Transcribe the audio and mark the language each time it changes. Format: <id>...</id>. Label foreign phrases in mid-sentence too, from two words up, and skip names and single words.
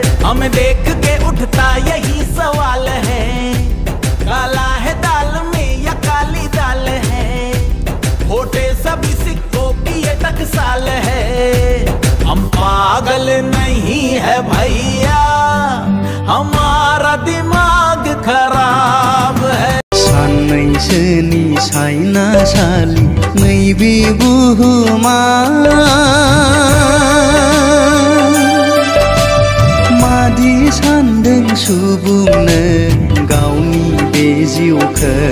<hi>हमें देख के उठता यही सवाल है, काला है दाल में या काली दाल है। खोटे सभी सिक्कों की ये टकसाल है। हम पागल नहीं है भैया, हमारा दिमाग खराब है।</hi> <brx>सानैसोनि सायनासालि नैबे बुहुमा मादि सानदों सुबुंनो गावनि बे जिउखौ।</brx>